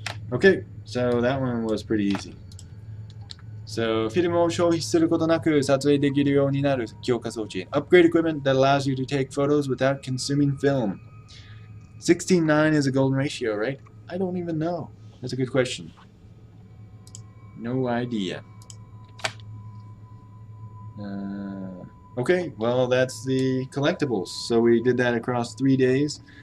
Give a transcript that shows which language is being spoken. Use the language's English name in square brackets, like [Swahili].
[English] Okay, so that one was pretty easy. [Japanese] So, フィルムを消費することなく撮影できるようになる強化装置。 [English] Upgrade equipment that allows you to take photos without consuming film. 16:9 is a golden ratio, right? I don't even know. That's a good question. No idea. Okay, well, that's the collectibles. So we did that across 3 days.